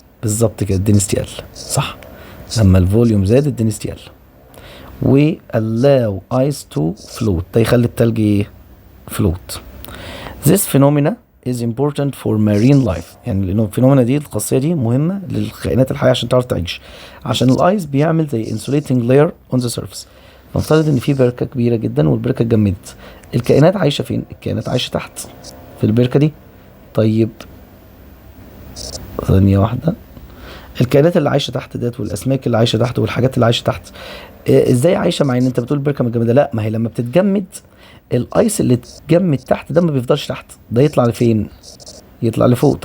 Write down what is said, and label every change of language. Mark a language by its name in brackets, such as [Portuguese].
[Arabic] بالظبط كده، الدنسيتي قل. صح، لما الفوليوم زاد الدنسيتي قل. و [English] allow ice to float، [Arabic] ده يخلي التلج ايه؟ float. [English] This phenomena is important for marine life، [Arabic] يعني لأنه الفينومينا دي، الخاصية دي مهمة للكائنات الحية عشان تعرف تعيش. [English] عشان الايس [Arabic] بيعمل زي [English] insulating layer on the surface. [Arabic] نفترض ان في بركة كبيرة جدا والبركة اتجمدت، الكائنات عايشة فين؟ الكائنات عايشة تحت في البركة دي. طيب ثانية واحدة، الكائنات اللي عايشة تحت ديت والأسماك اللي عايشة تحت والحاجات اللي عايشة تحت ازاي عايشة؟ مع ان انت بتقول البركة متجمدة، لا، ما هي لما بتتجمد الايس اللي اتجمد تحت ده ما بيفضلش تحت، ده يطلع لفين؟ يطلع لفوق.